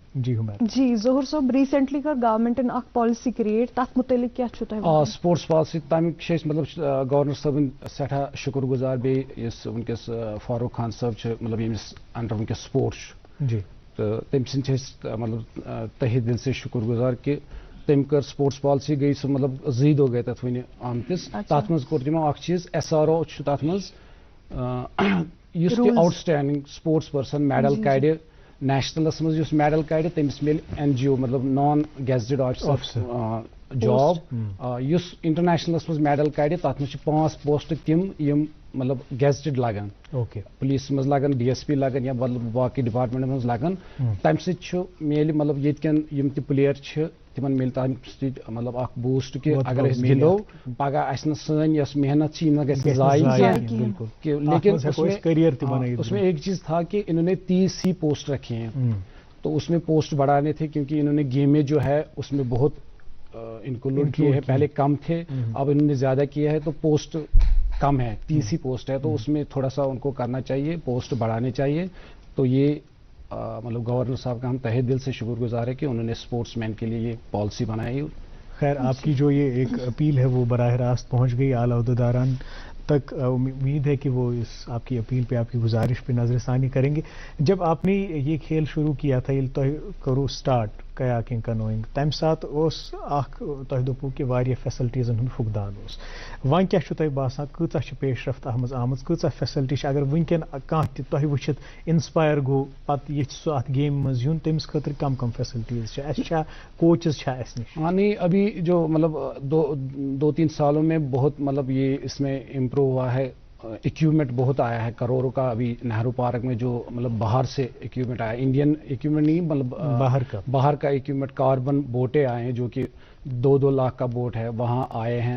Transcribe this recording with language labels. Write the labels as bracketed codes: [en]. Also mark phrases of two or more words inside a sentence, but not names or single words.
[ks] جی ظہور صٲب, ریسنٹلی کٔر گورمنٹن اکھ [en] policy create, [ks] تتھ متعلق کیٛاہ چھُو تۄہہِ؟ [en] sports policy, [ks] تمیُک چھِ أسۍ مطلب گورنر صٲبٕنۍ سٮ۪ٹھاہ شُکر گُزار, بیٚیہِ یُس وٕنکیٚس فاروق خان صٲب چھِ, مطلب ییٚمِس انڈر وٕنکیٚس سپورٹس جی, تہٕ تٔمۍ سٕنٛدۍ چھِ أسۍ مطلب [ur] تہہِ دِل سے [ks] شُکر گُزار کہِ تٔمۍ کٔر [en] sports policy, [ks] گٔے سُہ مطلب 2 دۄہ گٔے تتھ وٕنہِ آمتِس. تتھ منٛز کوٚر تِمو اکھ چیٖز, SRO چھُ تتھ منٛز, یُس تہِ [en] out standing sports person [ks] میڈل کڑِ نیشنلس منٛز, یُس میڈل کڑِ تٔمِس میلہِ NGO مطلب [en] non gazetted officer job. [ks] یُس انٹرنیشنلس منٛز میڈل کڑِ تتھ منٛز چھِ 5 پوسٹ تِم یِم مطلب گیزٹڈ لگان, پولیس منٛز لگان, DSP لگان, یا مطلب باقٕے ڈپارٹمنٹ منٛز لگان. تمہِ سۭتۍ چھُ میلہِ مطلب ییٚتہِ کٮ۪ن یِم تہِ پٕلیر چھِ تِمن میلہِ تمہِ سۭتۍ مطلب اکھ بوٗسٹ کہِ اگر أسۍ گِنٛدو پگہہ آسہِ نہٕ سٲنۍ یۄس محنت چھِ یہِ نہ گژھِ ضایع کینٛہہ. [ur] لیکن اس میں ایک چیز تھا کہ انہوں نے 30 ہی پوسٹ رکھے ہیں, تو اس میں پوسٹ بڑھانے تھے, کیونکہ انہوں نے گیمیں جو ہے اس میں بہت انکلوڈ کیے ہیں. پہلے کم تھے, اب انہوں نے زیادہ کیا ہے, تو پوسٹ کم ہے, 30 ہی پوسٹ ہے, تو اس میں تھوڑا سا ان کو کرنا چاہیے, پوسٹ بڑھانے چاہیے. تو یہ مطلب گورنر صاحب کا ہم تہہ دل سے شکر گزار ہے کہ انہوں نے [en] sportsmen [ur] کے لیے یہ پالیسی بنائی. خیر, آپ کی جو یہ ایک اپیل ہے وہ براہ راست پہنچ گئی اعلیٰ عہدیداران تک امید ہے کہ وہ اس آپ کی اپیل پہ آپ کی گزارش پہ نظر ثانی کریں گے. جب آپ نے یہ کھیل شروع کیا تھا [ks] ییٚلہِ تۄہہِ کوٚروٕ [en] start kayaking canoeing [ks] تمہِ ساتہٕ اوس اکھ تۄہہِ دوٚپوٕ کہِ واریاہ فیسلٹیٖزن ہُنٛد فقدان اوس. وۄنۍ کیاہ چھُ تۄہہِ باسان کۭژاہ چھِ پیش رفت اتھ منٛز آمٕژ کۭژاہ فیسلٹی چھِ اگر وٕنکٮ۪ن کانٛہہ تہِ تۄہہِ وٕچھِتھ انسپایر گوٚو پتہٕ یژھِ سُہ اتھ گیمہِ منٛز یُن تٔمِس خٲطرٕ کم کم فیسلٹیٖز چھِ اَسہِ چھا کوچز چھا اَسہِ نِش؟ [ur] ہاں نہیں ابھی جو مطلب 2-3 سالوں میں بہت مطلب یہ اس میں امپروو ہوا ہے. اکوپمنٹ بہت آیا ہے کروڑوں کا. ابھی نہرو پارک میں جو مطلب باہر سے اکوپمنٹ آیا [en] Indian equipment [ur] نہیں مطلب باہر کا اکوپمنٹ [en] carbon boats [ur] آئے ہیں جو کہ 2-2 لاکھ کا بوٹ ہے وہاں آئے ہیں.